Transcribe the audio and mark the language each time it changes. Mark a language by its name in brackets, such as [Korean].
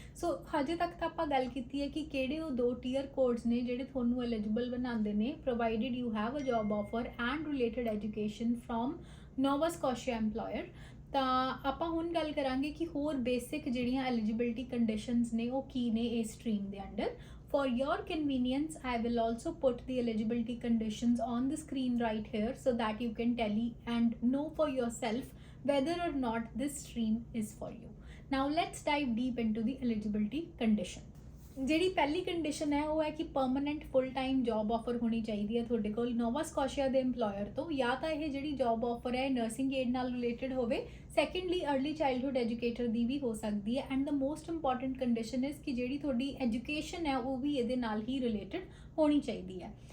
[Punjabi] ਸੋ ਹਜੇ ਤੱਕ ਤਾਂ ਆਪਾਂ ਗੱਲ ਕੀਤੀ ਹੈ ਕਿ ਕਿਹੜੇ ਉਹ 2 ਟੀਅਰ ਕੋਡਸ ਨੇ ਜਿਹੜੇ ਤੁਹਾਨੂੰ ਐਲੀਜੀਬਲ ਬਣਾਉਂਦੇ ਨੇ, [English] Provided you have a job offer and related education from Nova Scotia employer। [Punjabi] ਤਾਂ ਆਪਾਂ ਹੁਣ ਗੱਲ ਕਰਾਂਗੇ ਕਿ ਹੋਰ ਬੇਸਿਕ ਜਿਹੜੀਆਂ ਐਲੀਜੀਬਿਲਿਟੀ ਕੰਡੀਸ਼ਨਸ ਨੇ ਉਹ ਕੀ ਨੇ ਇਸ ਸਟਰੀਮ ਦੇ under. [English] For your convenience, I will also put the eligibility conditions on the screen right here so that you can tally and know for yourself whether or not this stream is for you. Now let's dive deep into the eligibility condition. [Punjabi] ਜਿਹੜੀ ਪਹਿਲੀ condition ਹੈ ਉਹ ਹੈ ਕਿ permanent full time job offer ਹੋਣੀ ਚਾਹੀਦੀ ਹੈ ਤੁਹਾਡੇ ਕੋਲ ਨੋਵਾ ਸਕੋਸ਼ੀਆ ਦੇ EMPLOYER ਤੋਂ, ਜਾਂ ਤਾਂ ਇਹ ਜਿਹੜੀ ਜੌਬ ਆਫਰ ਹੈ ਨਰਸਿੰਗ ਏਡ ਨਾਲ ਰਿਲੇਟਡ ਹੋਵੇ, ਸੈਕੰਡਲੀ अर्ਲੀ ਚਾਈਲਡਹੁੱਡ ਐਜੂਕੇਟਰ ਦੀ ਵੀ ਹੋ ਸਕਦੀ ਹੈ [English] and the most important condition is [Punjabi] ਕਿ ਜਿਹੜੀ ਤੁਹਾਡੀ ਐਜੂਕੇਸ਼ਨ ਹੈ ਉਹ ਵੀ ਇਹਦੇ ਨਾਲ ਹੀ ਰਿਲੇਟਡ ਹੋਣੀ ਚਾਹੀਦੀ ਹੈ।